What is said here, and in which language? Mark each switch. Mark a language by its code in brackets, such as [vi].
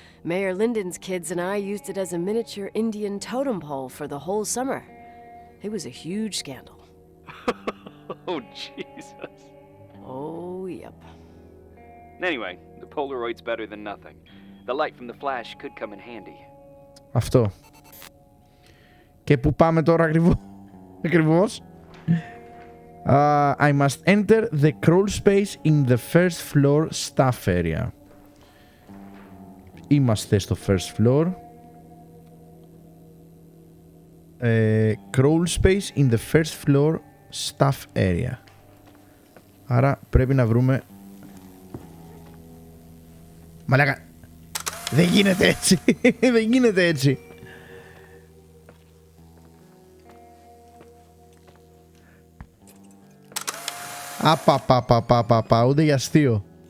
[en] Mayor Lyndon's kids and I used it as a miniature Indian totem pole for the whole summer. It was a huge scandal. Oh, Jesus. Oh, yep. Anyway, the Polaroid's better than nothing. The light from the flash could come in handy. [el] Αυτό. Και πού πάμε τώρα ακριβώς? [en] I must enter the crawl space in the first floor staff area. [el] Είμαστε στο [en] first floor. Crawl space in the first floor staff area. [el] Άρα πρέπει να βρούμε... Μαλάκα, δεν γίνεται έτσι. Δεν γίνεται έτσι. Απαπαπαπαπαπα, ούτε για αστείο.